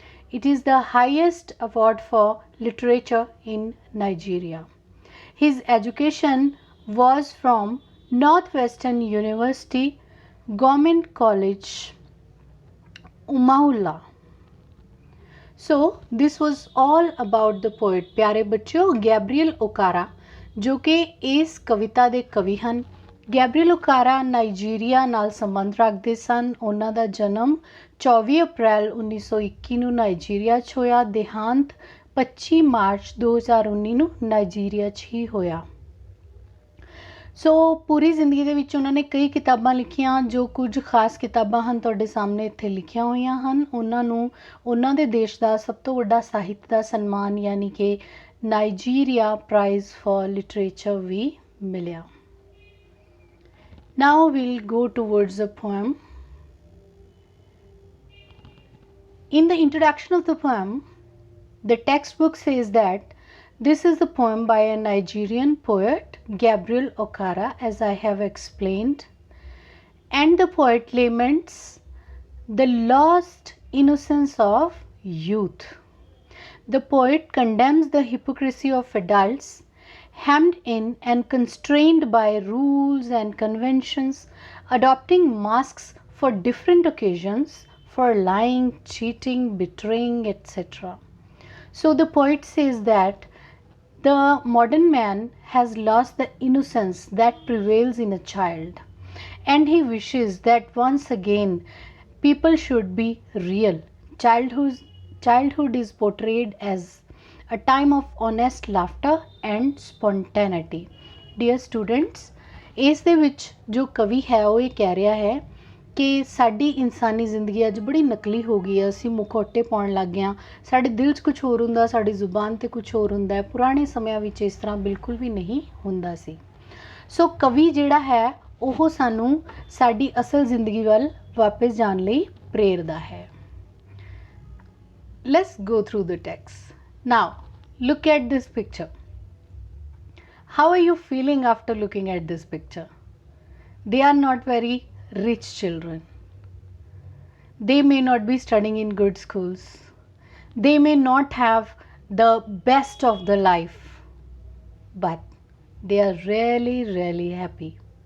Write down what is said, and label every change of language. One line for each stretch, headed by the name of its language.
English: It is the highest award for literature in Nigeria. His education was from Northwestern University, Government College, Umaula. So this was all about the poet.
Hindi: प्यारे बच्चों, Gabriel ओकारा जो कि इस कविता
Punjabi: ਦੇ ਕਵੀ ਹਨ। Gabriel ਓਕਾਰਾ Nigeria ਨਾਲ ਸੰਬੰਧ ਰੱਖਦੇ ਸਨ। ਉਹਨਾਂ ਦਾ ਜਨਮ 24 ਅਪ੍ਰੈਲ 1921 ਨੂੰ ਨਾਈਜੀਰੀਆ 'ਚ ਹੋਇਆ। ਦੇਹਾਂਤ 25 ਮਾਰਚ 2019 ਨੂੰ ਨਾਈਜੀਰੀਆ 'ਚ ਹੀ ਹੋਇਆ। ਸੋ ਪੂਰੀ ਜ਼ਿੰਦਗੀ ਦੇ ਵਿੱਚ ਉਹਨਾਂ ਨੇ ਕਈ ਕਿਤਾਬਾਂ ਲਿਖੀਆਂ। ਜੋ ਕੁਝ ਖਾਸ ਕਿਤਾਬਾਂ ਹਨ ਤੁਹਾਡੇ ਸਾਹਮਣੇ ਇੱਥੇ ਲਿਖੀਆਂ ਹੋਈਆਂ ਹਨ। ਉਹਨਾਂ ਨੂੰ ਉਹਨਾਂ ਦੇ ਦੇਸ਼ ਦਾ ਸਭ ਤੋਂ ਵੱਡਾ ਸਾਹਿਤ ਦਾ ਸਨਮਾਨ ਯਾਨੀ ਕਿ ਨਾਈਜੀਰੀਆ ਪ੍ਰਾਈਜ਼ ਫॉर ਲਿਟਰੇਚਰ ਵੀ ਮਿਲਿਆ।
English: Now we'll go towards the poem. In the introduction of the poem, the textbook says that this is the poem by a Nigerian poet, Gabriel Okara, as I have explained. And the poet laments the lost innocence of youth. The poet condemns the hypocrisy of adults, hemmed in and constrained by rules and conventions, adopting masks for different occasions, for lying, cheating, betraying, etc. So the poet says that the modern man has lost the innocence that prevails in a child, and he wishes that once again people should be real. Childhood is portrayed as a time of honest laughter and spontaneity. Dear students,
Punjabi: ਇਸ ਦੇ ਵਿੱਚ ਜੋ ਕਵੀ ਹੈ ਉਹ ਇਹ ਕਹਿ ਰਿਹਾ ਹੈ ਕਿ ਸਾਡੀ ਇਨਸਾਨੀ ਜ਼ਿੰਦਗੀ ਅੱਜ ਬੜੀ ਨਕਲੀ ਹੋ ਗਈ ਹੈ। ਅਸੀਂ ਮੁਖੌਟੇ ਪਾਉਣ ਲੱਗ ਗਏ ਹਾਂ। ਸਾਡੇ ਦਿਲ 'ਚ ਕੁਛ ਹੋਰ ਹੁੰਦਾ, ਸਾਡੀ ਜ਼ੁਬਾਨ 'ਤੇ ਕੁਛ ਹੋਰ ਹੁੰਦਾ ਹੈ। ਪੁਰਾਣੇ ਸਮਿਆਂ ਵਿੱਚ ਇਸ ਤਰ੍ਹਾਂ ਬਿਲਕੁਲ ਵੀ ਨਹੀਂ ਹੁੰਦਾ ਸੀ। ਸੋ ਕਵੀ ਜਿਹੜਾ ਹੈ ਉਹ ਸਾਨੂੰ ਸਾਡੀ ਅਸਲ ਜ਼ਿੰਦਗੀ ਵੱਲ ਵਾਪਸ ਜਾਣ ਲਈ ਪ੍ਰੇਰਦਾ ਹੈ।
English: Let's go through the text. Now, look at this picture. How are you feeling after looking at this picture? They are not very rich children. They may not be studying in good schools. They may not have the best of the life, but they are really, really happy.